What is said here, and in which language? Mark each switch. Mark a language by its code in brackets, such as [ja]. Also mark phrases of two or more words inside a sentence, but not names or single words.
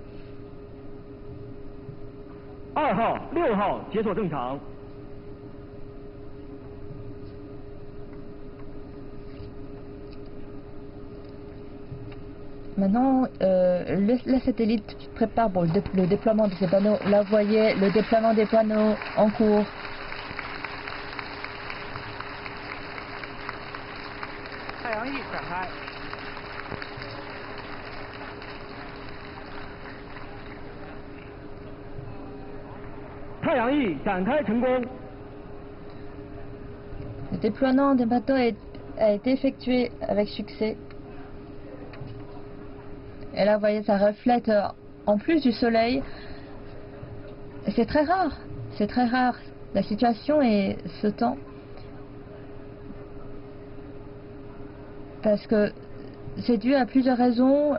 [fr] Maintenant, le satellite prépare pour le déploiement de ces panneaux. Là, vous voyez le déploiement des panneaux en cours. [zh] 翼展开。太阳翼展开成功。 [fr] Le déploiement des bateaux a été effectué avec succès. Et là, vous voyez, ça reflète en plus du soleil. C'est très rare. C'est très rare. La situation et ce temps. Parce que c'est dû à plusieurs raisons.